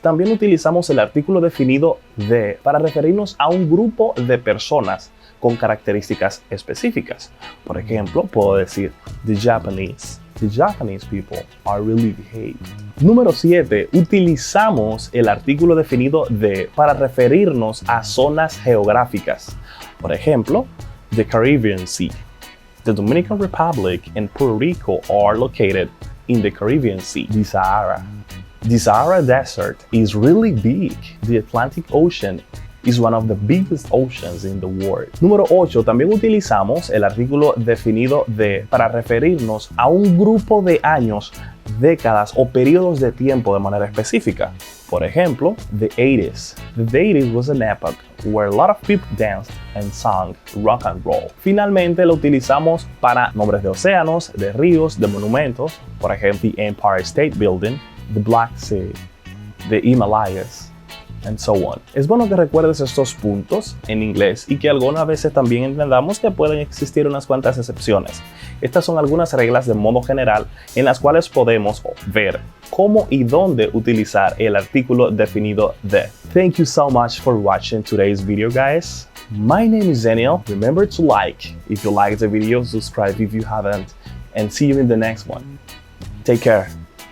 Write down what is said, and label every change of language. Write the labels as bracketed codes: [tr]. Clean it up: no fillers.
[es] También utilizamos el artículo definido de para referirnos a un grupo de personas con características específicas. Por ejemplo, puedo decir [en] the Japanese people are really behaved. [es] Número 7. Utilizamos el artículo definido de para referirnos a zonas geográficas. Por ejemplo, the Caribbean Sea. [en] The Dominican Republic and Puerto Rico are located in the Caribbean Sea. The Sahara Desert is really big. The Atlantic Ocean is one of the biggest oceans in the world. [es] Número 8. También utilizamos el artículo definido de para referirnos a un grupo de años, décadas o periodos de tiempo de manera específica. Por ejemplo, the 80s. [en] The 80s was an epoch where a lot of people danced and sang rock and roll. [es] Finalmente lo utilizamos para nombres de océanos, de ríos, de monumentos. Por ejemplo, [en] the Empire State Building, the Black Sea, the Himalayas, and so on. [es] Es bueno que recuerdes estos puntos en inglés y que algunas veces también entendamos que pueden existir unas cuantas excepciones. Estas son algunas reglas de modo general en las cuales podemos ver cómo y dónde utilizar el artículo definido de. [en] Thank you so much for watching today's video, guys. My name is Daniel. Remember to like if you liked the video, subscribe if you haven't, and see you in the next one. Take care.